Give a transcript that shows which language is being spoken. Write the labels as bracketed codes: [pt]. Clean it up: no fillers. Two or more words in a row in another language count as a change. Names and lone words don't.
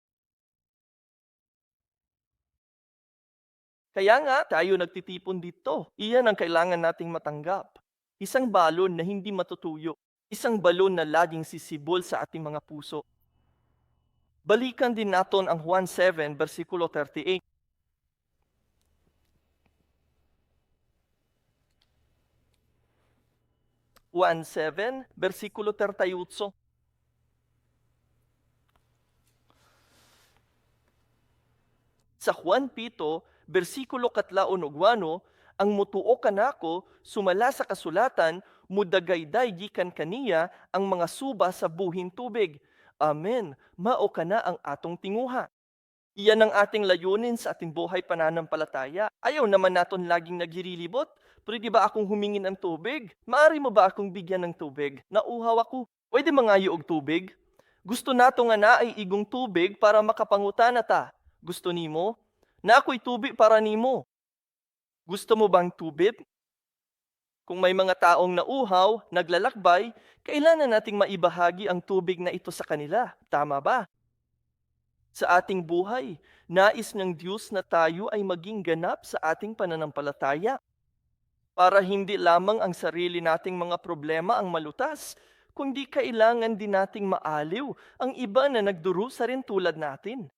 [tl] Kaya nga tayo nagtitipon dito. Iyan ang kailangan nating matanggap. Isang balon na hindi matutuyo. Isang balon na laging sisibol sa ating mga puso. Balikan din natin ang Juan 7, versikulo 38. Juan 7, versikulo 38. [ceb] Sa Juan 7, versikulo 4, ang mutuo kanako, sumala sa kasulatan, mudagayday gikan kaniya ang mga suba sa buhin tubig. Amen. Mao kana ang atong tinguha. [tl] Iyan ang ating layunin sa ating buhay pananampalataya. Ayaw naman naton laging naghirilibot. Pwede ba akong humingi ng tubig? Maari mo ba akong bigyan ng tubig? [ceb] Nauhaw ako. Pwede mangayo og tubig? Gusto nato nga na ay igong tubig para makapangutana ta. Gusto nimo? Na ako'y tubig para nimo. [tl] Gusto mo bang tubig? Kung may mga taong nauhaw, naglalakbay, kailangan nating maibahagi ang tubig na ito sa kanila. Tama ba? Sa ating buhay, nais ng Diyos na tayo ay maging ganap sa ating pananampalataya para hindi lamang ang sarili nating mga problema ang malutas, kundi kailangan din nating maaliw ang iba na nagdurusa rin tulad natin.